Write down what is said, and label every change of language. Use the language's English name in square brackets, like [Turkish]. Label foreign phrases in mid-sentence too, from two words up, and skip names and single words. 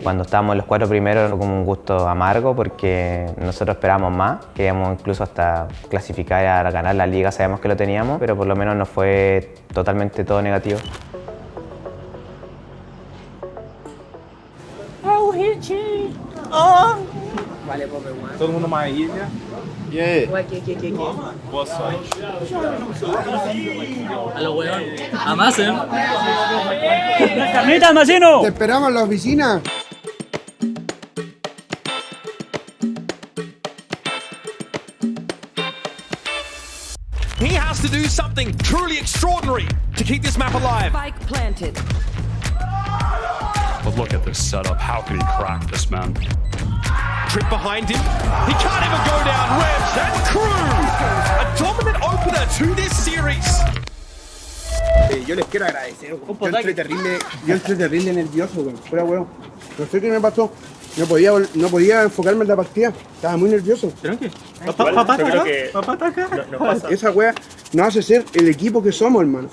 [Spanish] Cuando estábamos en los 4 primeros fue como un gusto amargo porque nosotros esperábamos más, queríamos incluso hasta clasificar a ganar la liga, sabemos que lo teníamos, pero por lo menos no fue totalmente todo negativo. Vale, pobre, weón. [Portuguese] Todo mundo numa ilha. Ué, que? Boa sorte. [Spanish] Aló, weón. Amasen. ¡Las carnitas, Macino! Te esperamos en la oficina. [English] He has to do something truly extraordinary to keep this map alive. Spike planted. But look at this setup. How can he crack this, man? Trip behind him. He can't even go down. Rebs and Crew. A dominant opener to this series. [Spanish] Yo les quiero agradecer, weón. Yo entré terrible nervioso, weón. Fuera, weón. No sé qué me pasó. No podía enfocarme en la partida. Estaba muy nervioso. Tranqui. Papá está acá. No pasa. Esa wea nos hace ser el equipo que somos, hermano.